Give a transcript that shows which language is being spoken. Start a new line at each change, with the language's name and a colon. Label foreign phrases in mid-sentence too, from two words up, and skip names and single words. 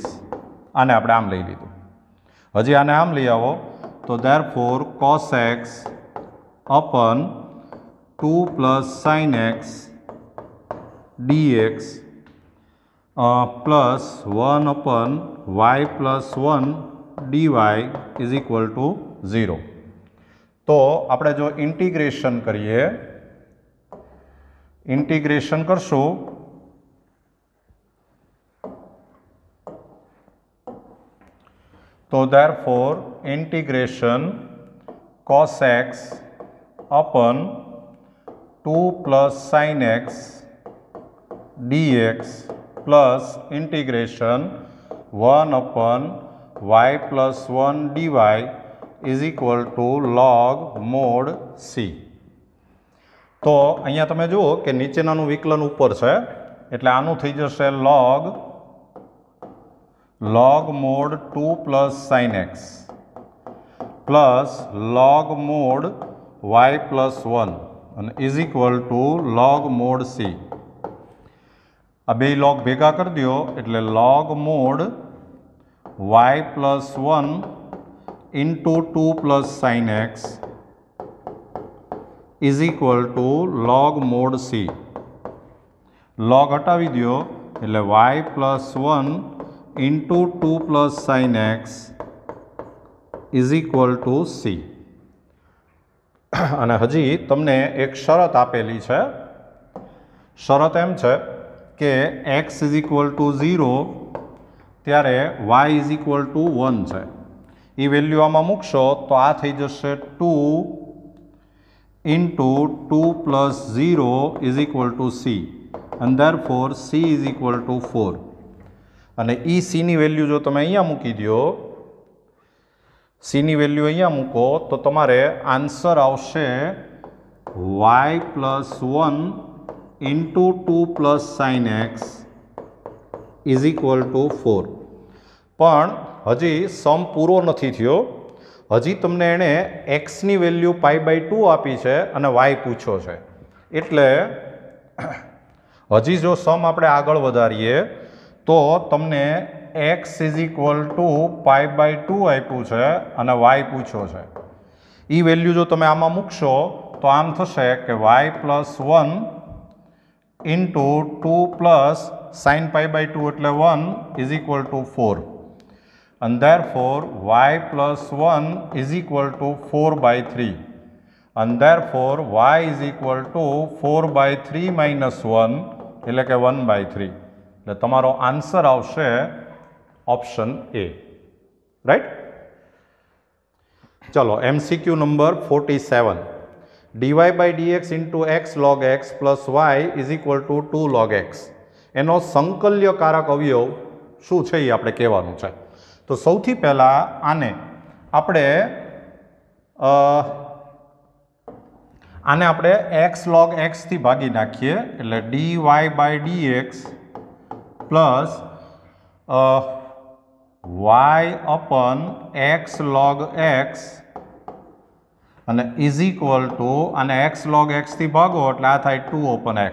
Gujarati: આને આપણે આમ લઈ લીધું. હજી આને આમ લઈ આવો તો
English: therefore cos x upon 2 + sin x dx plus 1/y+1 dy is equal to 0.
Gujarati: તો આપણે જો ઇન્ટિગ્રેશન કરીએ, ઇન્ટિગ્રેશન કરશું
English: તો therefore integration cos x upon 2 + sin x dx plus integration 1/y+1 dy is equal to log mod c.
Gujarati: તો અહીંયા તમે જુઓ કે નીચેનાનું વિકલન ઉપર છે એટલે આનું થઈ જશે
English: log mod 2 + sin x plus log mod y+1
Gujarati: અને
English: is equal to log mod c.
Gujarati: આ બે log ભેગા કરી દો એટલે
English: log mod y+1 into 2 + sin x is equal to log mod c. log
Gujarati: હટાવી દો એટલે
English: y+1 into 2 + sin x is equal to c.
Gujarati: અને હજી તમને એક શરત આપેલી છે. શરત એમ છે કે
English: x is equal to 0
Gujarati: ત્યારે
English: y is equal to 1
Gujarati: છે. એ વેલ્યુ આમાં મૂકશો તો આ થઈ જશે
English: 2 into 2 + 0 is equal to c and therefore c is equal to 4.
Gujarati: અને એ c ની વેલ્યુ જો તમે અહીંયા મૂકી દો, c ની વેલ્યુ અહીંયા મૂકો તો તમારે આન્સર આવશે
English: y+1 into 2 + sin x is equal to 4.
Gujarati: પણ હજી સમ પૂરો નથી થયો. હજી તમને એણે x ની વેલ્યુ π/2 આપી છે અને y પૂછ્યો છે. એટલે હજી જો સમ આપણે આગળ વધારીએ તો તમને
English: x is equal to π/2
Gujarati: આપ્યું છે અને y પૂછ્યો છે. એ વેલ્યુ જો તમે આમાં મૂકશો તો આમ થશે કે
English: y+1 into 2 + sin π/2
Gujarati: એટલે
English: 1 is equal to 4 and therefore y+1 is equal to 4/3 and therefore y is equal to 4/3 - 1
Gujarati: એટલે કે 1/3. એટલે તમારો આન્સર આવશે
English: option A.
Gujarati: રાઈટ. ચલો MCQ નંબર 47.
English: dy/dx into x log x plus y is equal to 2 log x.
Gujarati: એનો સંકલ્યકારક અવયવ શું છે એ આપણે કહેવાનું છે. તો સૌથી પહેલાં આને આપણે x log x થી ભાગી નાખીએ એટલે
English: dy/dx plus y upon x log x
Gujarati: અને
English: is equal to
Gujarati: અને x log x થી ભાગો એટલે આ થાય 2/x.